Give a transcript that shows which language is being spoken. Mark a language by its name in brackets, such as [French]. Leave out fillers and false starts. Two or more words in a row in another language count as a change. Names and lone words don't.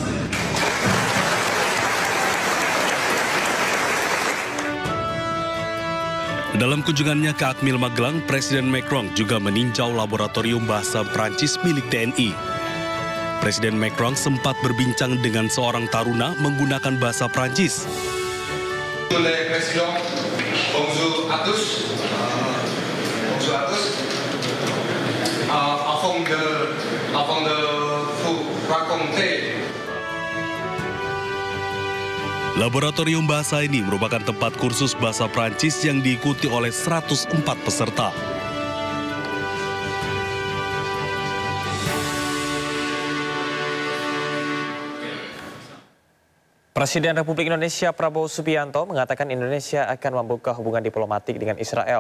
[Indonesian] Dalam kunjungannya ke Akmil Magelang, Presiden Macron juga meninjau laboratorium bahasa Prancis milik TNI. Presiden Macron sempat berbincang dengan seorang taruna menggunakan bahasa Prancis. [French] Bonjour à tous. Bonjour à tous. Avant de vous raconter. [Indonesian] Laboratorium bahasa ini merupakan tempat kursus bahasa Prancis yang diikuti oleh 104 peserta. Presiden Republik Indonesia Prabowo Subianto mengatakan Indonesia akan membuka hubungan diplomatik dengan Israel.